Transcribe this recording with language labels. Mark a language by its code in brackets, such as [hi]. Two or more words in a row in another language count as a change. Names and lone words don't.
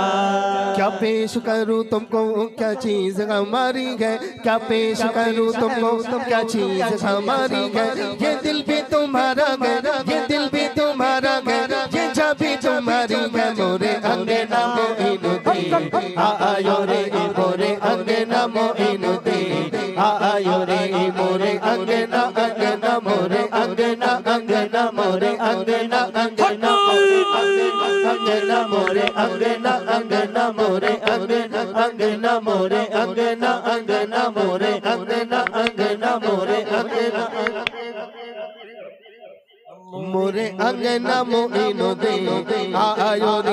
[hi] क्या पेश करूँ तुमको क्या चीज हमारी है, क्या पेश करूँ तुमको क्या चीज हमारी है। ये दिल भी तुम्हारा है, ये दिल भी तुम्हारा है, ये जा भी तुम्हारी है। [bra] मोरे अंगना मोइनुद्दीन आयो रे, मोरे अंगना मोइनुद्दीन आयो रे। मोरे अंगना अंगना मोरे अंगना अंगना मोरे अंगना अंगना अंगना मोरे अंगना अंगना मोरे अंगना अंगना मोरे अंगना अंगना मोरे अंगना अंगना मोरे अंगना मोरे अंगना मोइनुद्दीन आयो रे।